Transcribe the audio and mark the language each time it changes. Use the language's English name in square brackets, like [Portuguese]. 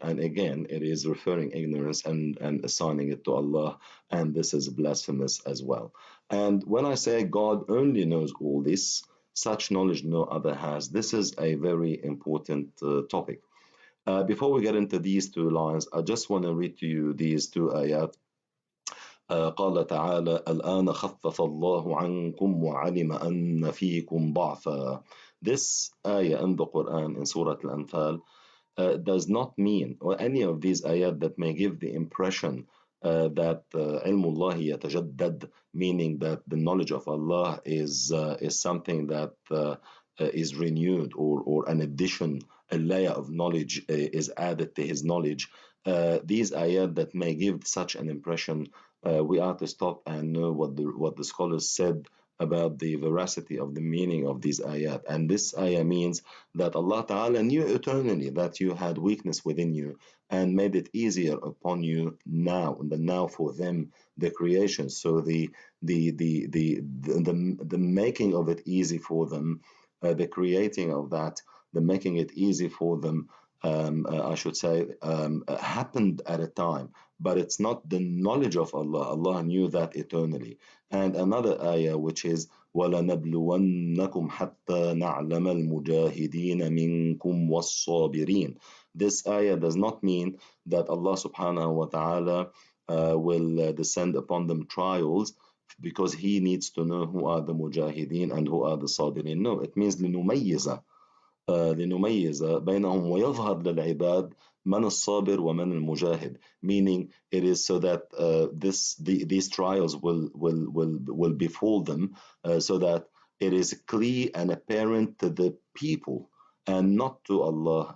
[English] And again, it is referring ignorance and assigning it to Allah, and this is blasphemous as well. And when I say God only knows all this, such knowledge no other has, this is a very important topic. Before we get into these 2 lines, I just want to read to you these 2 ayat. [Arabic] قال تعالى الآن خفف الله عنكم وعلم أن فيكم ضعفا. [English] This ayah in the Quran in Surah Al-Anfal does not mean, or any of these ayat that may give the impression that ilmullah yatajaddad, meaning that the knowledge of Allah is something that is renewed, or an addition, a layer of knowledge is added to His knowledge. These ayat that may give such an impression, we are to stop and know what the scholars said about the veracity of the meaning of these ayat. And this ayah means that Allah Ta'ala knew eternally that you had weakness within you, and made it easier upon you now, and the now for them, the creation. So the making of it easy for them, the creating of that, the making it easy for them, I should say, happened at a time, but it's not the knowledge of Allah. Allah knew that eternally. And another ayah which is [Arabic] وَلَنَبْلُوَنَّكُمْ حَتَّى نَعْلَمَ الْمُجَاهِدِينَ مِنْكُمْ وَالصَّابِرِينَ. [English] This ayah does not mean that Allah subhanahu wa ta'ala will descend upon them trials because he needs to know who are the mujahideen and who are the sabirin. No, it means [Arabic] لنميز بينهم ويظهر للعباد من الصابر ومن المجاهد, [English] meaning it is so that these trials will befall them, so that it is clear and apparent to the people and not to Allah.